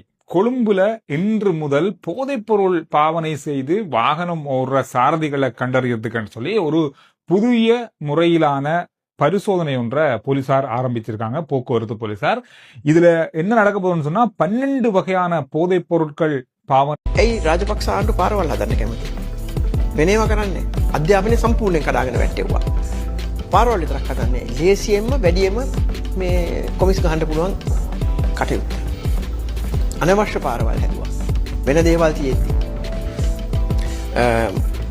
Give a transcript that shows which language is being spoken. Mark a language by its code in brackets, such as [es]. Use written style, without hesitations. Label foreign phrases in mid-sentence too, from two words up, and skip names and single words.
[ta] கொழும்புல இன்று முதல் போதைப்பொருள் பாவனை செய்து வாகனம் ஓடுற சாரதிகளை கண்டறியறதுக்குன்னு சொல்லி ஒரு புதிய முறையிலான பரிசோதனை ஒன்றை போலீசார் ஆரம்பிச்சிருக்காங்க, போக்குவரத்து போலீசார். இதுல என்ன நடக்க போகுதுன்னு சொன்னா 12 வகையான போதைப் பொருட்கள் பாவனை. [si] ඇයි රාජපක්ෂ ආණ්ඩු පාරවල් හදන්න කැමති? වෙනේවා කරන්නේ. අධ්‍යාපනය සම්පූර්ණයෙන් කඩාගෙන වැටෙව්වා. පාරවල් විතරක් හදන්නේ. ලේසියෙන්ම වැඩියෙන්ම මේ කොමිස් ගහන්න පුළුවන් කටයුත්ත. අනවශ්‍ය පාරවල් හැදුවා. වෙන දේවල් තියෙද්දි.